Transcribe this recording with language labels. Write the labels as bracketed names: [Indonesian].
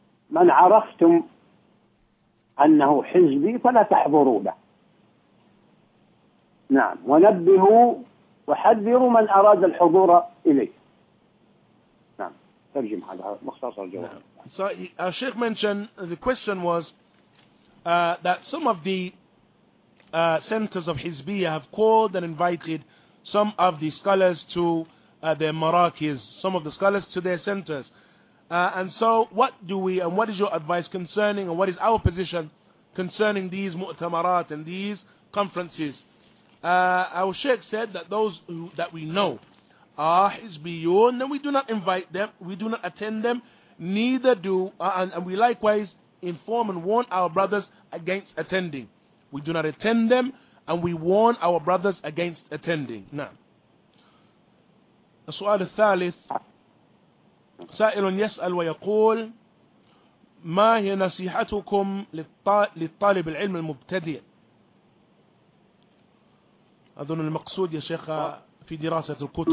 [Arabic] من عرفتم أنه حزبي فلا تحضروا له. نعم، ونبهوا وحذروا من أراد الحضور إليه. نعم، ترجم هذا مختصر الجواب. نعم. [English] So, Sheikh mentioned the question was that some of the centers of Hizbiyah have called and invited some of the scholars to their marakis, some of the scholars to their centers. And so what do we, and what is your advice concerning, and what is our position concerning these mu'tamarat and these conferences? Our Sheikh said that those who, that we know are Hizbiyun, then we do not invite them, we do not attend them, neither do, and we likewise inform and warn our brothers against attending. We do not attend them, and we warn our brothers against attending. [Arabic] Now, السؤال الثالث سائل يسأل ويقول: ما هي نصيحتكم للطالب العلم المبتدئ؟ أظن المقصود يا شيخ في دراسة الكتب.